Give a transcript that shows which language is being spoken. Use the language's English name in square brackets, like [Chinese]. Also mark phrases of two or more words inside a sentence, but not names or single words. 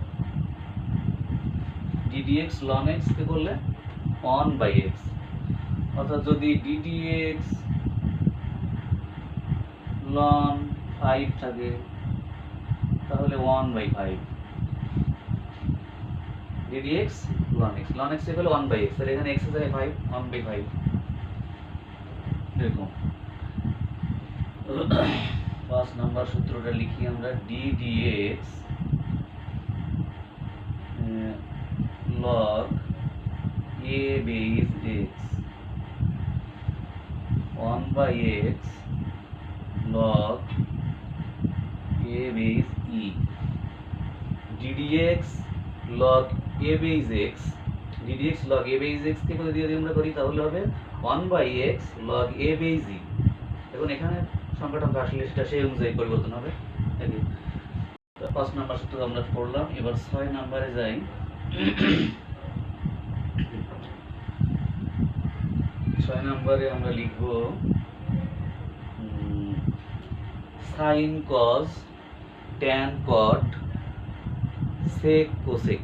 [English] ddx ln x [Bangla] কে করলে 1/x, অর্থাৎ যদি [English] ddx ln 5 [Bangla] থাকে, তাহলে 1/5, [English] ddx ln x, ln x [Bangla] কে করলে 1/x, তাহলে এখানে x এর জায়গায় 5, 1/5, এরকম। 5 নাম্বার সূত্রটা লিখি আমরা, [English] ddx log a base x 1/x log a base e ddx log a base x ddx log a base x [Bangla] কে যদি আমরা করি তাহলে হবে [English] 1/x log a base e। [Bangla] এখন এখানে সংখ্যাটা আসলে সেটা সেই অনুযায়ী পরিবর্তন হবে। 5 নাম্বার সূত্র আমরা পড়লাম, এবার 6 নাম্বারে যাই। 6 নাম্বারে আমরা লিখব [English] sin cos tan cot sec cosec।